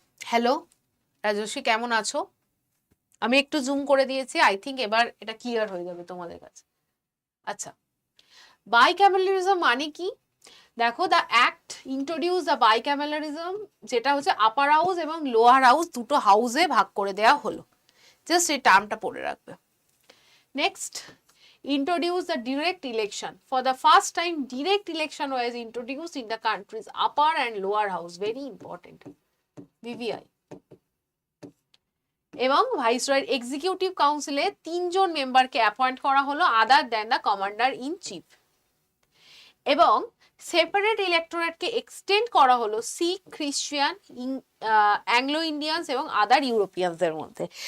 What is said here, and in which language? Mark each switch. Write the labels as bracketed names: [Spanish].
[Bangla] Hello Rajshri, কেমন আছো? আমি একটু জুম করে দিয়েছি, আই থিঙ্ক এবার এটা ক্লিয়ার হয়ে যাবে তোমাদের কাছে। আচ্ছা, বাইক্যামেলারিজম মানে কি? দেখো, [English] the act introduce the bicameralism, [Bangla] যেটা হচ্ছে আপার হাউস এবং লোয়ার হাউস দুটো হাউসে ভাগ করে দেওয়া হলো। জাস্ট এই টার্মটা পড়ে রাখবে। [English] Next, introduce the direct election. For the first time, direct election was introduced in the country's upper and lower house. Very important. BVI. [Bangla] এবং ভাইসরয়ের এক্সিকিউটিভ কাউন্সিলে 3 জন মেম্বারকে অ্যাপয়েন্ট করা হলো other than the commander in chief. এবং separate ইলেক্টোরেটকে extend করা হলো শিখ, খ্রিস্টান, Anglo Indians এবং আদার ইউরোপিয়ানসদের মধ্যে।